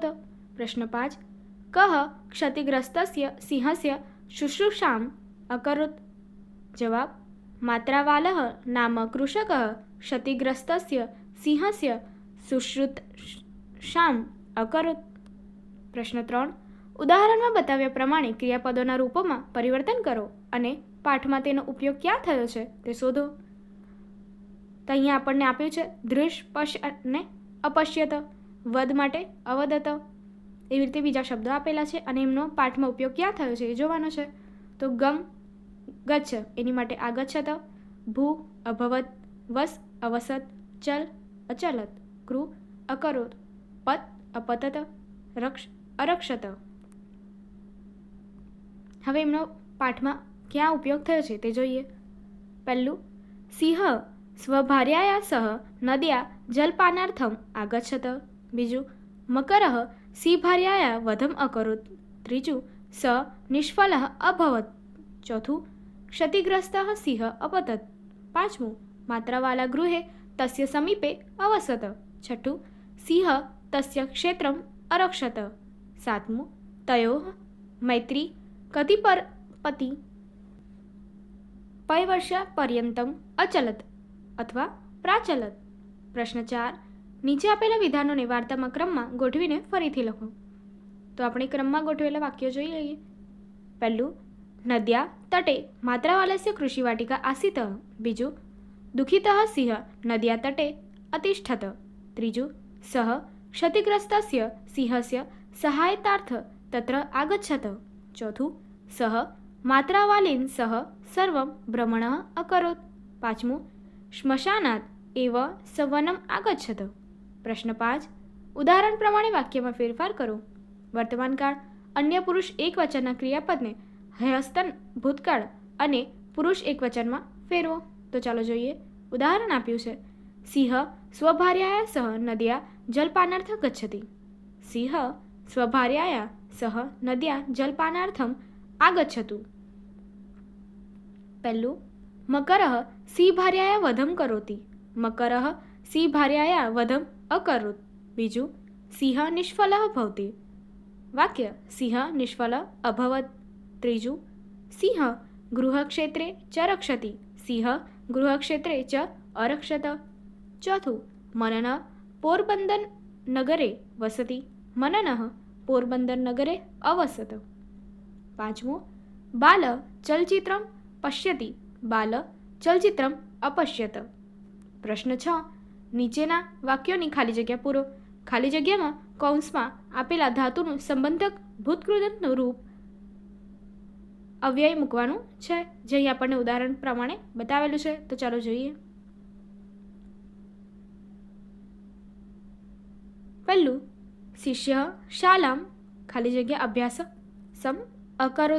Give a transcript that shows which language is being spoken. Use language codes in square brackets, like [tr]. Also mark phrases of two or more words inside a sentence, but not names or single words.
[sa] प्रश्न 5, कः क्षतिग्रस्तस्य सिंहस्य शुश्रूषाम् अकरोत्? जवाब, मात्रावालः नाम कृषकः क्षतिग्रस्तस्य सिंहस्य शुश्रूषाम् अकरोत्। प्रश्न 3, [gu] ઉદાહરણમાં બતાવ્યા પ્રમાણે ક્રિયાપદોના રૂપોમાં પરિવર્તન કરો અને પાઠમાં તેનો ઉપયોગ ક્યાં થયો છે તે શોધો। તો અહીંયા આપણને આપ્યું છે દૃશ, પશ અને અપશ્યત, વદ માટે અવદત, એવી રીતે બીજા શબ્દો આપેલા છે અને એમનો પાઠમાં ઉપયોગ ક્યાં થયો છે એ જોવાનો છે। તો ગમ ગચ્છ એની માટે આગચ્છત, ભૂ અભવત, વસ અવસત, ચલ અચલત, કૃ અકરોત, પત અપતત, રક્ષ અરક્ષત। હવે એમનો પાઠમાં ક્યાં ઉપયોગ થયો છે તે જોઈએ। [sa] પહેલું, સિંહ स्वभार्याया सह नद्या जलपानार्थम आगच्छत। बीजू, मकरः सिंहभार्याया वधम् अकरोत्। त्रीजू, स निष्फलः अभवत्। चौथुं, क्षतिग्रस्तः सिंह अपतत्। पांचमું, मात्रावाला गृहे तस्य समीपे अवसत। छठुं, सिंह तस्य क्षेत्रम् अरक्षत। सातमुं, तयोः मैत्री कतिपति पयवर्षपर्यन्तम् अचलत् अथवा प्राचलत। प्रश्न 4, [gu] નીચે આપેલા વિધાનોને વાર્તામાં ક્રમમાં ગોઠવીને ફરીથી લખો। તો આપણે ક્રમમાં ગોઠવેલા વાક્યો જોઈ લઈએ। [sa] પહેલું, નદ્યા તટે માત્રાવાલस्य કૃષિવાટિકા આસીત। બીજું, દુઃખિતः સિંહ નદ્યા તટે અતિષ્ઠત। ત્રીજું, સः क्षतिग्रस्तस्य सिंहस्य सहायतार्थ तत्र आगच्छत। चौथुं, सः मात्रावालेन सह सर्वं भ्रमणः अकरोत्। पांचमुं, श्मशानात् एव सवनम् आगच्छत। [gu] પ્રશ્ન 5, ઉદાહરણ પ્રમાણે વાક્યમાં ફેરફાર કરો। વર્તમાનકાળ અન્ય પુરુષ એકવચનના ક્રિયાપદને હસ્તન ભૂતકાળ અને પુરુષ એકવચનમાં ફેરવો। તો ચાલો જોઈએ। ઉદાહરણ આપ્યું છે, [sa] સિંહ સ્વભાર્યાયા સહ નદ્યા જલપાનાર્થ ગચ્છતિ। સિંહ સ્વભાર્યાયા સહ નદ્યા જલપાનાर्थम आगच्छतु। પહેલું, मकरः सिंहभार्याया वधं करोति। मकरः सिंहभार्याया वधम् अकरोत्। बीजू, सिंह निष्फलः भवति। वाक्य, सिंह निष्फल अभवत्। त्रीजू, सिंह गृहक्षेत्रे च रक्षति। सिंह गृहक्षेत्रे च अरक्षत। चौथुं, मननः पोरबन्दर नगरे वसति। मननः पोरबन्दर नगरे अवसत। पांचमुं, बाल चलचित्रं पश्यति। बाल चलचित्रम अपश्यत। प्रश्न 6, [gu] નીચેના વાક્યોની ખાલી જગ્યા પૂરો। ખાલી જગ્યામાં કૌંસમાં આપેલા ધાતુનું સંબંધક ભૂતકૃદંતનું રૂપ અવ્યય મૂકવાનું છે, જે અહીં આપણને ઉદાહરણ પ્રમાણે બતાવેલું છે। તો ચાલો જોઈએ। [sa] પહેલું, શિષ્ય શાલામ [gu] ખાલી જગ્યા [sa] અભ્યાસ સમ અકરોત।